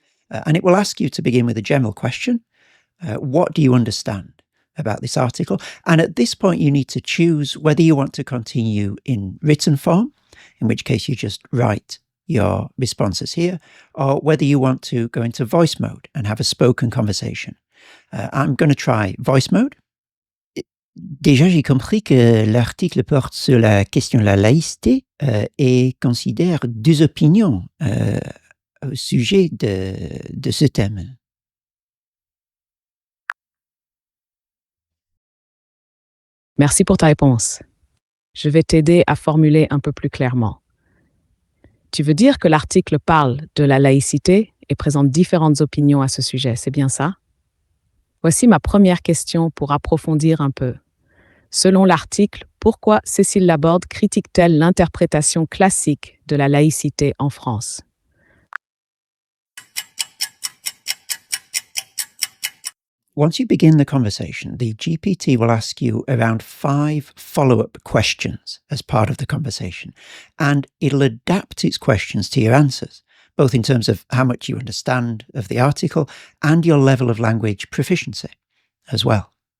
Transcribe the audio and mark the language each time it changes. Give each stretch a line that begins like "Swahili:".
English: And it will ask you to begin with a general question. What do you understand about this article? And at this point, you need to choose whether you want to continue in written form, in which case you just write your responses here, or whether you want to go into voice mode and have a spoken conversation. I'm going to try voice mode.
French: Déjà, j'ai compris que l'article porte sur la question de la laïcité et considère deux opinions au sujet de ce thème. Merci pour ta réponse. Je vais t'aider à formuler un peu plus clairement. Tu veux dire que l'article parle de la laïcité et présente différentes opinions à ce sujet, c'est bien ça? Voici ma première question pour approfondir un peu. Selon l'article, pourquoi Cécile Laborde critique-t-elle l'interprétation classique de la laïcité en France?
English: Once you begin the conversation, the GPT will ask you around 5 follow-up questions as part of the conversation, and it'll adapt its questions to your answers, both in terms of how much you understand of the article and your level of language proficiency as well.